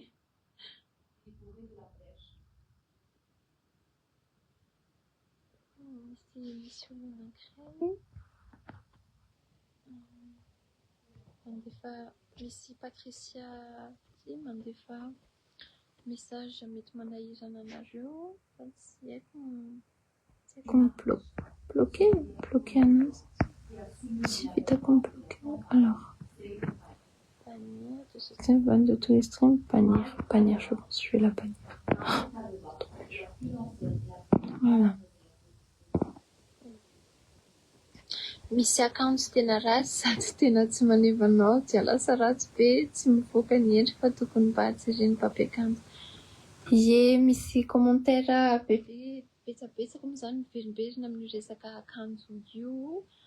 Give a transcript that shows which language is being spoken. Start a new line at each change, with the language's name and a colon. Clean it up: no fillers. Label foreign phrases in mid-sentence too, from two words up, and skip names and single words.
Malagasy: Misy olona anankiray mandefa misy Patricia ty mandefa message mety manahirana anareo fa tsy haiko bloqué anazy tsy vitako bloqué.
French: Alors c'est bon de tous les streams bannir je pense je vais la bannir. Voilà.
Malagasy: Misy account tena ratsy sady tena tsy manevanao dia lasa ratsy be, tsy mivoaka ny endrika fa tokony mba jereny mpampiakanjo. Ie, misy commentaire betsabetsaka moa zany miverimberina amin'ny resaka akanjo io.